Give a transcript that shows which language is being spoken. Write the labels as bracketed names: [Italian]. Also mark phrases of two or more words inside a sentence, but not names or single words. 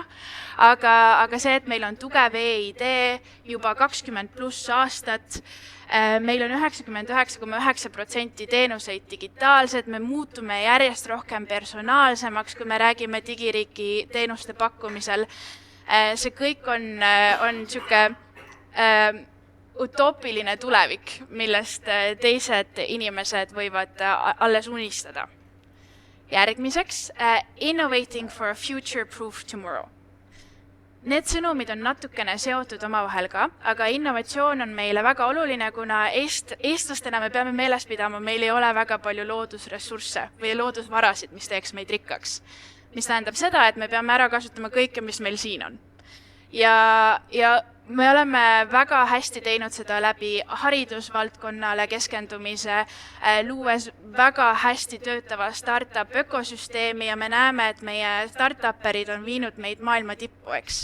[Estonian] Aga see, et meil on tugev e-idee juba 20+ aastat, meil on 99,9% teenuseid digitaalsed, me muutume järjest rohkem personaalsemaks, kui me räägime digiriiki teenuste pakkumisel. See kõik on siuke utoopiline tulevik, millest teised inimesed võivad alles unistada. Järgmiseks, [English] innovating for a future-proof tomorrow. [Estonian] Need sõnumid on natukene seotud omavahel ka, aga innovatsioon on meile väga oluline, kuna eestlastena me peame meeles pidama, meil ei ole väga palju loodusressursse või loodusvarasid, mis teeks meid rikkaks. Mis tähendab seda, et me peame ära kasutama kõike, mis meil siin on. Ja me oleme väga hästi teinud seda läbi haridusvaldkonnale keskendumise, luues väga hästi töötava startup ökosüsteemi ja me näeme, et meie startuperid on viinud meid maailma tippu, eks.